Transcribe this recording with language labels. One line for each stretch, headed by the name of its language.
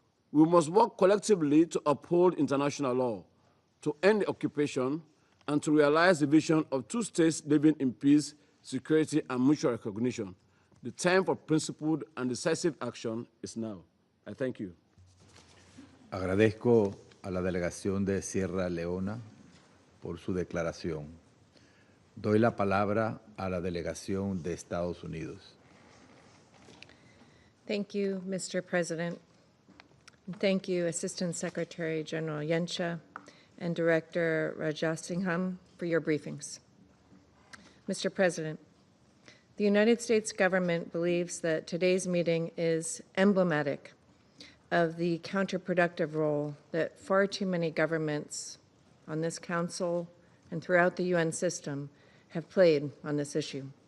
English: We must work collectively to uphold international law, to end the occupation, and to realize the vision of two states living in peace, security, and mutual recognition. The time for principled and decisive action is now. I thank you.
Spanish: Agradezco a la delegación de Sierra Leona por su declaración. Doy la palabra a la delegación de Estados Unidos.
English: Thank you, Mr. President. And thank you, Assistant Secretary General Yensha and Director Rajasingham, for your briefings. Mr. President, the United States government believes that today's meeting is emblematic of the counterproductive role that far too many governments on this Council and throughout the UN system have played on this issue.